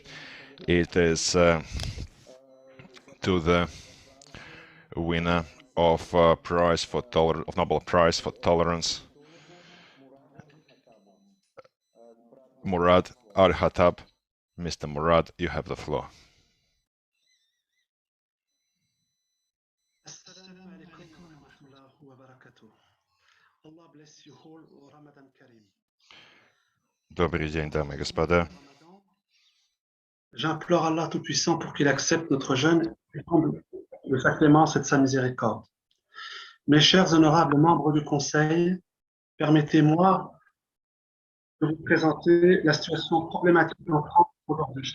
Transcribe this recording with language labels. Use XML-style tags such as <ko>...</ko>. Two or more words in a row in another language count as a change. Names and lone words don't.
<en>It is to the winner of Nobel Prize for Tolerance, Murad Al-Khattab. Mr. Murad, you have the floor.</en> <ru>Добрый день, дамы и господа.</ru> <fr>J'implore Allah Tout-Puissant pour qu'il accepte notre jeûne et comble de sa clémence et de sa miséricorde. Mes chers honorables membres du Conseil, permettez-moi de vous présenter la situation problématique en France aujourd'hui.</fr>